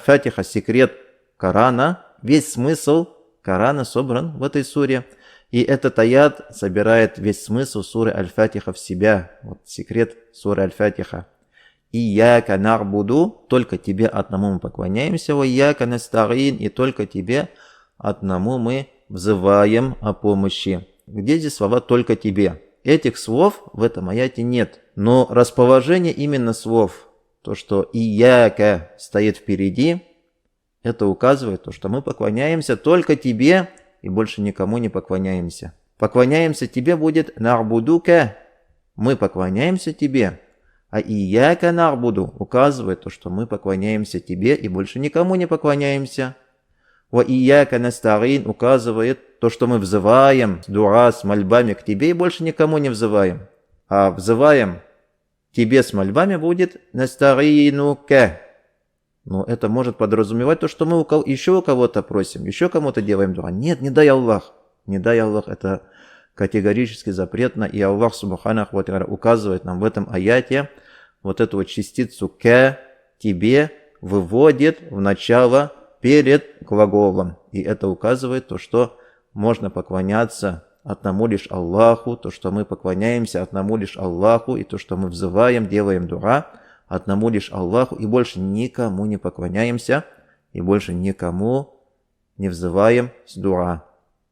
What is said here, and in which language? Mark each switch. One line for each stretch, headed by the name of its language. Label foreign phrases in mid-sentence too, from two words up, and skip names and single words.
Russian: Фатиха – секрет Корана. Весь смысл Корана собран в этой суре. И этот аят собирает весь смысл суры Аль-Фатиха в себя. Вот секрет суры Аль-Фатиха.
Arabic: «إياك نعبد»
Russian: – только тебе одному мы поклоняемся.
Arabic: «إياك نستعين» –
Russian: и только тебе одному мы взываем о помощи. Где здесь слова «только тебе»? Этих слов в этом аяте нет. Но расположение именно слов, то, что «ияка» стоит впереди, это указывает то, что мы поклоняемся только тебе и больше никому не поклоняемся. Поклоняемся тебе будет «нарбудука», мы поклоняемся тебе. А
Arabic: «إياك نعبد»
Russian: указывает то, что мы поклоняемся тебе и больше никому не поклоняемся.
Arabic: «وإياك نستعين»
Russian: указывает то, что мы взываем с дуа, с мольбами к тебе и больше никому не взываем. А взываем тебе с мольбами будет «настаринука». Но это может подразумевать то, что мы еще у кого-то просим, еще кому-то делаем дуа. Нет, не дай Аллах. Не дай Аллах, это категорически запретно. И
Arabic: الله سبحانه وتعالى
Russian: указывает нам в этом аяте вот эту вот частицу «ка» тебе выводит в начало перед глаголом. И это указывает то, что можно поклоняться одному лишь Аллаху, то, что мы поклоняемся одному лишь Аллаху, и то, что мы взываем, делаем дуа одному лишь Аллаху, и больше никому не поклоняемся, и больше никому не взываем с дуа.